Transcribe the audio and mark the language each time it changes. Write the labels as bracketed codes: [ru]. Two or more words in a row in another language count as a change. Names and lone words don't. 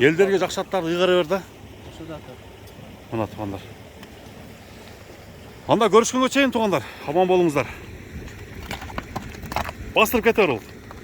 [ky] Элдерге жакшы аттарды ыйгара бер да. [tr] Şurada da. [ky] Мына туугандар. Анда көрүшкөнгө чейин туугандар, аман болуңуздар. Бастырып кете бер ол.